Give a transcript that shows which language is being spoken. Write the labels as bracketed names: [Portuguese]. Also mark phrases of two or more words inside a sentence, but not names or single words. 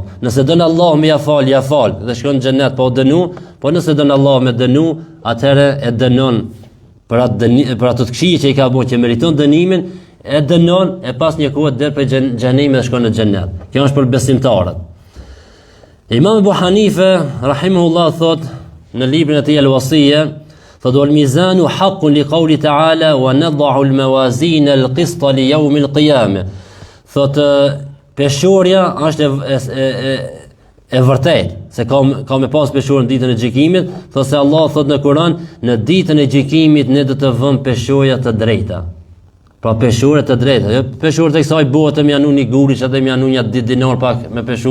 [Albanian] Nëse don Allah me ja fal dhe shkon në xhennet pa u dënu, po nëse don Allah me dënu, atëherë e dënon për atë të këqijë që i ka bërë që meriton dënimin, e dënon e pas një kohë deri për xhenemi dhe shkon në xhennet. Kjo është për besimtarët. Imam Abu Hanife rahimahullah thot në librin e tij Al-Wasiyya, thot [Arabic] والميزان حق لقوله تعالى ونضع الموازين القسط ليوم القيامة. [Albanian] Thot peshorja është e vërtet, se ka me pas peshorën në ditën e gjykimit, thot se Allah thot në Kur'an, në ditën e gjykimit ne do të vëmë peshorja të drejta. Pra peshore të drejta, jo peshore të kësaj bote më janë një gurish, atë më janë një dinar pak me peshu.